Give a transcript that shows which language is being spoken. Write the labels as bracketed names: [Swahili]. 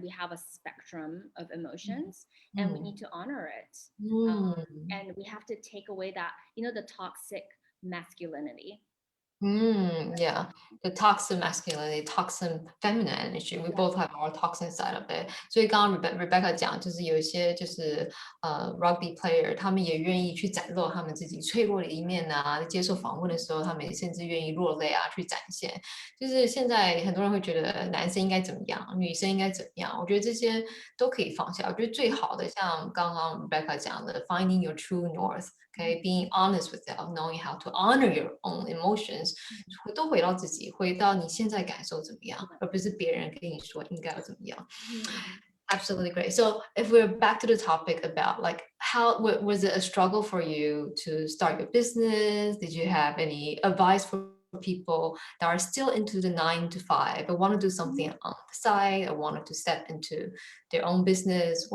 [English] We have a spectrum of emotions and we need to honor it. And we have to take away that, the toxic masculinity. Yeah, the toxic masculinity, toxic feminine energy, we both have our toxic side of it. [Chinese] 所以刚刚 Rebecca 讲，就是有一些就是rugby player，他们也愿意去展露他们自己脆弱的一面啊，接受访问的时候，他们也甚至愿意落泪啊，去展现。就是现在很多人会觉得男生应该怎么样，女生应该怎么样，我觉得这些都可以放下。我觉得最好的，像刚刚 Rebecca 讲的， [English] finding your true north。 Okay, being honest with yourself, knowing how to honor your own emotions， [Chinese] 都回到自己，回到你现在感受怎么样，而不是别人跟你说应该要怎么样。 [English] Absolutely great. So if we're back to the topic about like how was it a struggle for you to start your business? Did you have any advice for people that are still into the 9 to 5 but want to do something on the side or wanted to step into their own business?